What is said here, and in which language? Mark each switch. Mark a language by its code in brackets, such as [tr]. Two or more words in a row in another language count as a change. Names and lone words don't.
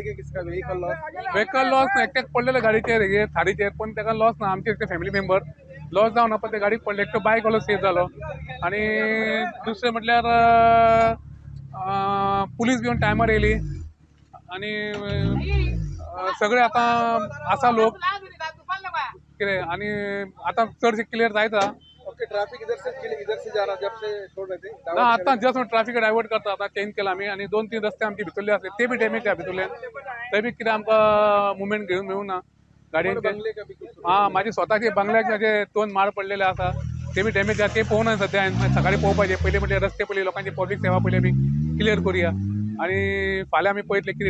[en] vehicle loss [kok] ना एकट्याक पडलेले गाडीचेर हे थारीचेर पण ताका लॉस ना आमचे एकटे [en] family member [kok] लॉस जावना पण ते गाडीक पडले एकटो बायक वालो सेफ जालो आनी दुसरें म्हटल्यार पुलीस बी टायमार येयली आनी सगळे आतां आसा लोक कितें आनी आतां चडशें क्लियर जायता [hi] ट्रैफिक इधर से जा रहा जब से छोड़ रहे थे [kok] ना आतां जस्ट [en] traffic divert [kok] करता आतां चेंज केला आमी आनी 2-3 रस्ते आमचे भितरले आसले ते बी डॅमेज आहा भितरल्यान थंय बी कितें आमकां मुवमेंट घेवन मेळूना गाडयांचे म्हाजे स्वताचे बंगल्याचे जे 2 माड पडलेले आसा ते बी डॅमेज आहा ते पळोवना सद्या हांवें सकाळीं पळोवपाचें पयलीं म्हणजे रस्ते पयलीं लोकांची पब्लीक सेवा पयलीं आमी क्लियर करुया आनी फाल्यां आमी पळयतले कितें